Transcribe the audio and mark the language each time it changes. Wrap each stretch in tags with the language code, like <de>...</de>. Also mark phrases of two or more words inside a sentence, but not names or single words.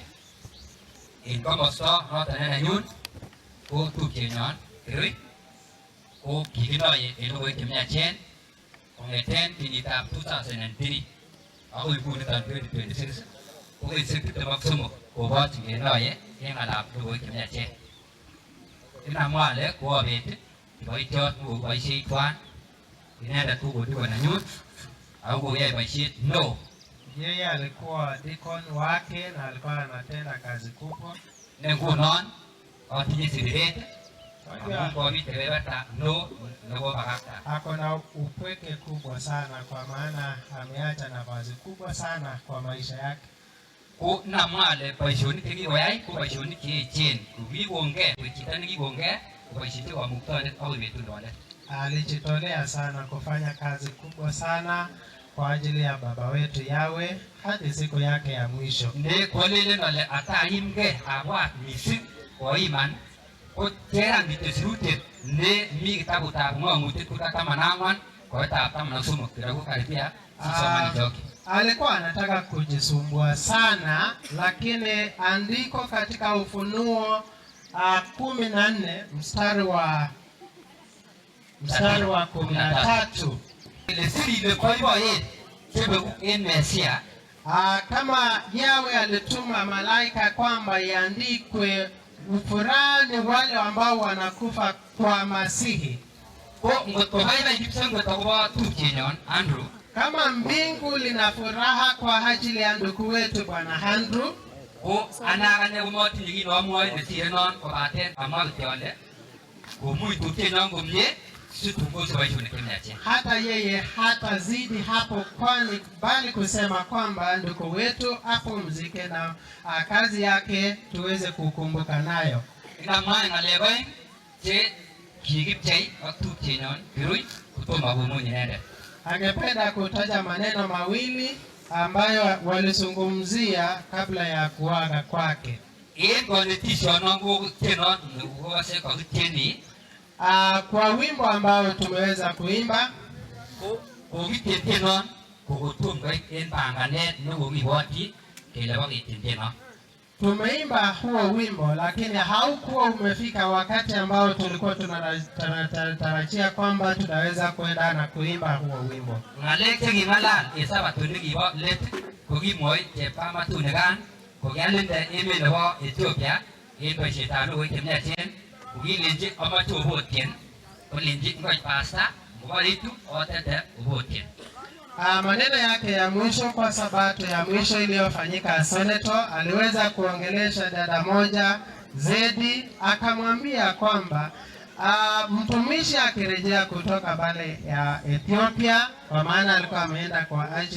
<kln>En komosto noton nenyun ko tupchenyon Kirui ko kikinoye en logoiwek chemiachen kong'eten kenyitab 2003 akoi inguniton 2026 ko kenyisiek 23 koborchin kenoye en ng'alab logoiwek chemiachen. Inamwa ale koabet kiboitiot nekoboisiet tuan inendet ko kodiko nenyun ako koyai boisiet neo.</kln> <sw>Yeye alikuwa deacon wake na alikuwa anatenda kazi kubwa.</sw> <kln>Ne ngunon atinye siret amun kobit kebeberta neo nebo bakakta.</kln> <sw>Ako na upweke kubwa sana kwa maana ameacha nafasi kubwa sana kwa maisha yake.</sw> <kln>Ko namwa ale boisionik chekikoyai ko boisionik cheechen kikongei koik chito nekikongei koboisie kamuktoindet akoi betut nebo let.</kln> <sw>Alijitolea sana kufanya kazi kubwa sana kwa ajili ya baba wetu Yawe hadi siku yake ya mwisho.</sw> <kln>Ne kolelen ale ataimge abwat mising koiman ko cheran kitesirutet ne mi kitabutab ng'ong'utik kuta 14 koitab 13 kiraku karibia sisomani joki.</kln> <sw>Alikuwa anataka kujisumbua sana, lakini andiko katika Ufunuo 14 mstari wa 13 ile siri ile</sw> <kln>koiboyet sebeku en Mesia.</kln> <sw>Kama Yawe alituma malaika kwamba iandikwe ufurani wale ambao wanakufa kwa Masihi.</sw> <kln>Ko ngotko baibai kipsengwet akobo tupchenyon Andrew,</kln> <sw>kama mbingu lina furaha kwa ajili ya ndugu wetu Bwana Andrew,</sw> <kln>ko anakane komotinye kit neamwoe nesire non kobaten amwa kityo ale komuch tupchenyon komie situngose boisionik chemiachen.</kln> <sw>Hata yeye hatazidi hapo, kwani bali kusema kwamba ndugu wetu apumzike na kazi yake tuweze kukumbuka nayo.</sw> <kln>Inamwa ng'alek oeng che kikipchei ak tupchenyon Kirui kotomo komuny inendet.</kln> <sw>Angependa kutaja maneno mawili ambayo walizungumzia kabla ya kuaga kwake.</sw> <kln>En konetisyonon ko tyenon nekokose kakityeni</kln> <sw>kwa wimbo ambao tumeweza kuimba</sw> <kln>kokityen tyenon kokotom koit en panganet nekokibwotyi kele boketyen tyenon.</kln> <sw>Tumeimba huo wimbo lakini haukuwa umefika wakati ambao tulikuwa tunatarajia kwamba tunaweza kwenda na kuimba huo wimbo.</sw> <kln>Ng'alek cheking'alal en sabatut nekibo let kokimwoi chepkamatunekan kokialinde emet nebo Ethiopia en boisietab logoiwek chemiachen kokilenji amoche obotyen kolenji ngoit pasta ngoboritu otete obotyen.</kln> <sw>Maneno yake ya mwisho kwa sabato ya mwisho iliyofanyika Soneto, aliweza kuongelesha dada moja Zedi, akamwambia kwamba mtumishi akirejea kutoka pale ya Ethiopia, kwa maana alikuwa ameenda kwa</sw>